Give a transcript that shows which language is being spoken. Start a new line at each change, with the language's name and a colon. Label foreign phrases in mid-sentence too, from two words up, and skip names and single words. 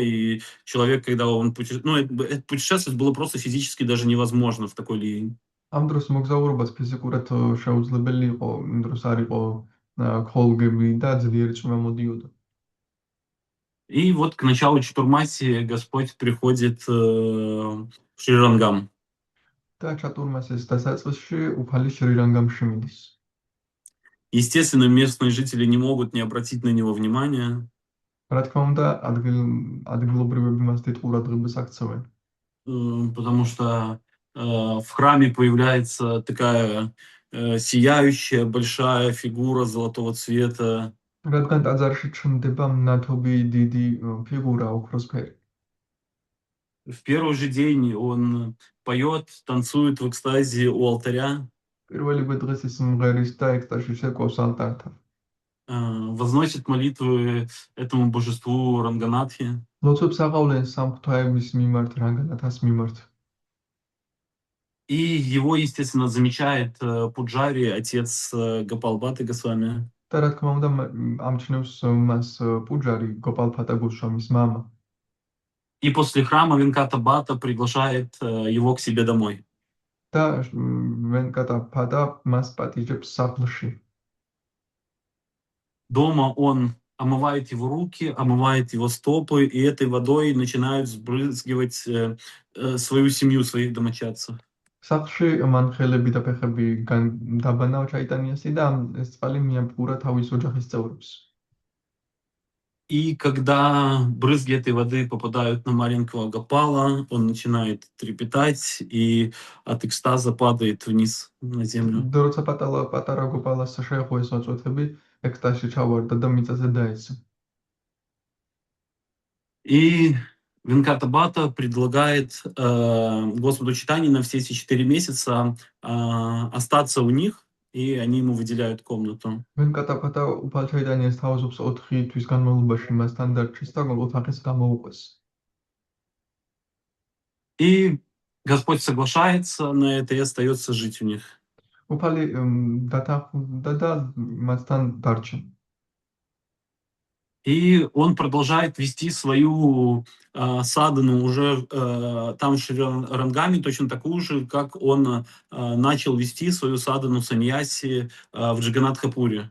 Russian: И человек, когда он это путешествовать было просто физически даже невозможно в такой линии.
Georgian: ამ დროს მოგზაურობაც ფიზიკურად შეუძლებელი იყო, იმ დროს არ იყო ქოლგები და ძლიერი წვიმა მოდიოდა.
Russian: И вот к началу Чатурмаси Господь приходит в Шри-Рангам.
Georgian: და ჩატურმასის დასაწყისში უფალი შრი-რანგამში მიდის.
Russian: Естественно, местные жители не могут не обратить на него внимания.
Georgian: რა თქმა უნდა, ადგილობრივები მას დიდ ყურადღებას აქცევენ.
Russian: Потому что в храме появляется такая сияющая большая фигура золотого цвета.
Georgian: რადგან ტაძარში ჩნდება მნათობი დიდი ფიგურა ოქროსფერი.
Russian: В первый же день он поет, танцует в экстазе у алтаря.
Georgian: პირველივე დღეს ის მღერის და ექსტაზში შეკვავს ალტართან.
Russian: Возносит молитвы этому божеству Ранганатхи.
Georgian: ლოცვებს აყავლენ სამღვთაების მიმართ, რანგანათას მიმართ.
Russian: И его, естественно, замечает Пуджари, отец Гопалбхаты Госвами.
Georgian: და რა თქმა უნდა, ამჩნევს მას პუჯარი გოპალფატა გოსვამის მამა.
Russian: И после храма Венката Бата приглашает его к себе домой.
Georgian: და ვენკატა ფატა მას პატიჟებს სახლში.
Russian: Дома он омывает его руки, омывает его стопы, и этой водой начинают сбрызгивать свою семью, своих домочадцев.
Georgian: სახლში მან ხელები და ფეხები დაბანა ჩაიტანიასი და ეს წყალი მიამპურა თავის ოჯახის წევრებს.
Russian: И когда брызги этой воды попадают на маленького Гопала, он начинает трепетать и от экстаза падает вниз на землю.
Georgian: და როცა პატარა გოპალას შეეხო ეს მოწვეთები, ექსტაზში ჩავარდა და მიწაზე დაეცა.
Russian: И Венката Бата предлагает Господу Чайтанье на все эти 4 месяца остаться у них, и они ему выделяют комнату.
Georgian: ვენკატა ფატა უფალ ჩაიტანიას თავაზობს 4 თვის განმავლობაში მასთან დარჩეს და ოთახის გამოუყვეს.
Russian: И Господь соглашается на это и остается жить у них.
Georgian: უფალი დათანხმდა და მასთან დარჩა.
Russian: И он продолжает вести свою садхану уже там в Шри-Рангаме, точно такую же, как он начал вести свою садхану саньяси в Джаганатхапуре.